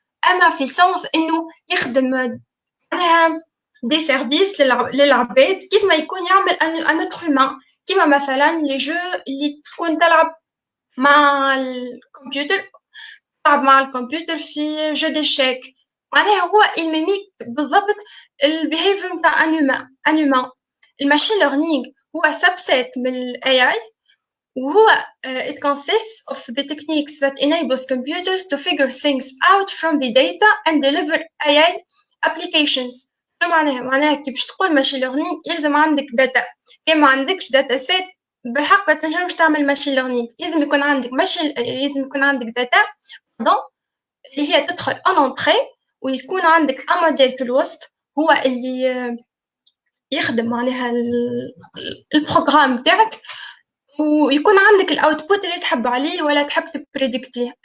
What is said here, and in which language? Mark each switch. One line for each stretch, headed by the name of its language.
Arabic: أما في سنس إنه يخدم معناها دي سيرفيس للعباد كيف ما يكون يعمل ان اوتر هيومان، كيما مثلا لي جو اللي تكون تلعب مع الكمبيوتر، تلعب مع الكمبيوتر في جو ديشيك، معناها هو يميميك بالضبط البيهيفير نتاع ان هيومان.
English: الماشين ليرنينغ هو سبسيت من الاي اي، وهو it consists of the techniques that enables computers to figure things out from the data and deliver AI applications.
Arabic: شنو معناها؟ معناها كي باش تقول ماشين ليرنينغ يلزم عندك داتا، كي ما عندكش داتا سيت بالحق ما تنجمش تعمل ماشين ليرنينغ، لازم يكون عندك داتا اللي هي تدخل ان انتري، ويكون عندك ان موديل في الوسط هو اللي يخدم معناها البروغرام تاعك، ويكون عندك الاوتبوت اللي تحب عليه ولا تحب تبريدكتيه.